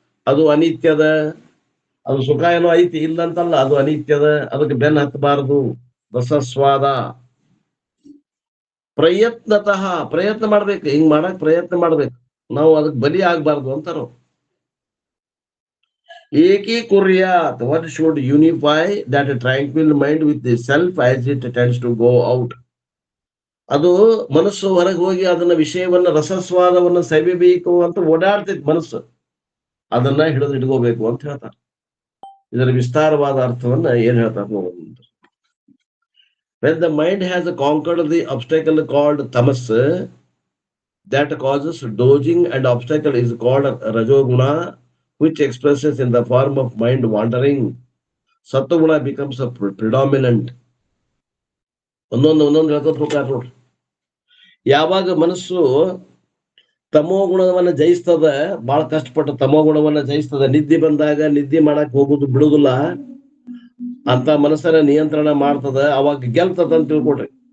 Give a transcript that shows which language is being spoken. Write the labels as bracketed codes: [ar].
[kn] ಅದು ಅನಿತ್ಯದ, ಅದು ಸುಖ ಏನೋ ಐತಿ ಇಲ್ಲಂತಲ್ಲ, ಅದು ಅನಿತ್ಯದ, ಅದಕ್ಕೆ ಬೆನ್ನ ಹತ್ತಬಾರದು. ರಸಸ್ವಾದ. ಪ್ರಯತ್ನತಃ, ಪ್ರಯತ್ನ ಮಾಡ್ಬೇಕು, ಹಿಂಗ್ ಮಾಡಕ್ ಪ್ರಯತ್ನ ಮಾಡ್ಬೇಕು, ನಾವು ಅದಕ್ಕೆ ಬಲಿ ಆಗ್ಬಾರ್ದು ಅಂತಾರ. [sa] ಏಕೀಕುರ್ಯಾತ್, [en] one should unify that tranquil mind with the self as it tends to go out. [kn] ಅದು ಮನಸ್ಸು ಹೊರಗೆ ಹೋಗಿ ಅದನ್ನ ವಿಷಯವನ್ನ ರಸಸ್ವಾದವನ್ನ ಸವಿಬೇಕು ಅಂತ ಓಡಾಡ್ತೈತಿ ಮನಸ್ಸು, ಅದನ್ನ ಹಿಡಿದು ಇಟ್ಕೋಬೇಕು ಅಂತ ಹೇಳ್ತಾರೆ. ಇದರ ವಿಸ್ತಾರವಾದ ಅರ್ಥವನ್ನ ಏನ್ ಹೇಳ್ತಾರೆ. [en] When the mind has conquered the obstacle called tamas, that causes dozing, and obstacle is called rajoguna, which expresses in the form of mind wandering. Sattva becomes a predominant. [kn] ಒಂದೊಂದು ಹೇಳ್ಕೊತ ಹೋಗ್ತಾರೆ ನೋಡ್ರಿ. ಯಾವಾಗ ಮನಸ್ಸು ತಮೋ ಗುಣವನ್ನ ಜಯಿಸ್ತದ, ಬಹಳ ಕಷ್ಟಪಟ್ಟು ತಮೋ ಗುಣವನ್ನ ಜಯಿಸ್ತದ, ನಿದ್ದೆ ಬಂದಾಗ ನಿದ್ದೆ ಮಾಡಕ್ ಹೋಗುದು ಬಿಡುದಿಲ್ಲ ಅಂತ ಮನಸ್ಸನ್ನ ನಿಯಂತ್ರಣ ಮಾಡ್ತದ, ಅವಾಗ ಗೆಲ್ತದ ಅಂತ ತಿಳ್ಕೊಡ್ರಿ.